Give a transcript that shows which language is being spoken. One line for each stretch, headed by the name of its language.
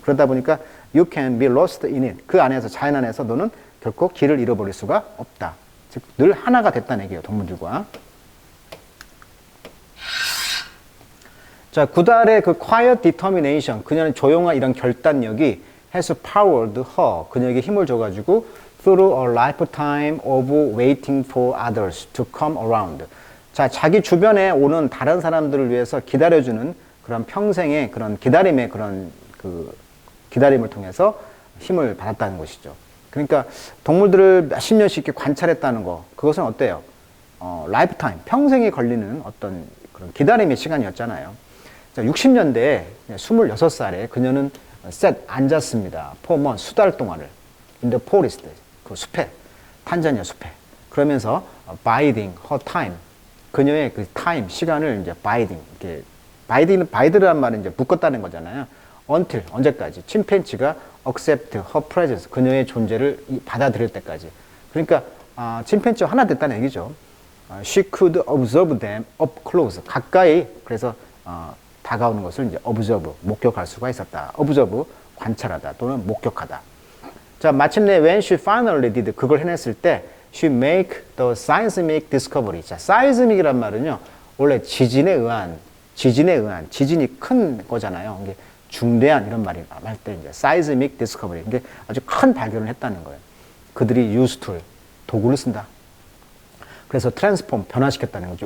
Korean: 그러다 보니까
English: you can be lost in it,
Korean: 그 안에서, 자연 안에서 너는 결코 길을 잃어버릴 수가 없다. 즉 늘 하나가 됐다는 얘기예요, 동물들과. 자, 구달의 그
English: quiet determination,
Korean: 그녀는 조용한 이런 결단력이
English: has powered her,
Korean: 그녀에게 힘을 줘가지고
English: through a lifetime of waiting for others to come around.
Korean: 자, 자기 주변에 오는 다른 사람들을 위해서 기다려주는 그런 평생의 그런 기다림의 그런 그 기다림을 통해서 힘을 받았다는 것이죠. 그러니까 동물들을 몇십 년씩 이렇게 관찰했다는 거, 그것은 어때요? 라이프타임, 평생에 걸리는 어떤 그런 기다림의 시간이었잖아요. 자, 60년대에 26살에 그녀는 앉았습니다.
English: for months,
Korean: 수달 동안을
English: in the forest,
Korean: 그 숲에, 탄자니아 숲에. 그러면서 biding her time, 그녀의 그 타임, 시간을 이제 biding, 이렇게 bide란 말은 이제 묶었다는 거잖아요. until, 언제까지? 침팬지가
English: accept her presence,
Korean: 그녀의 존재를 받아들일 때까지. 그러니까 침팬지와 하나 됐다는 얘기죠.
English: She could observe them up close,
Korean: 가까이, 그래서 다가오는 것을 이제 observe, 목격할 수가 있었다. observe, 관찰하다 또는 목격하다. 자, 마침내
English: when she finally did,
Korean: 그걸 해냈을 때
English: she make the seismic discovery.
Korean: 자, seismic이란 말은요, 원래 지진에 의한, 지진이 큰 거잖아요. 이게 중대한 이런 말이 할 때 이제 seismic discovery, 이게 아주 큰 발견을 했다는 거예요. 그들이
English: use tool,
Korean: 도구를 쓴다. 그래서 transform, 변화시켰다는 거죠.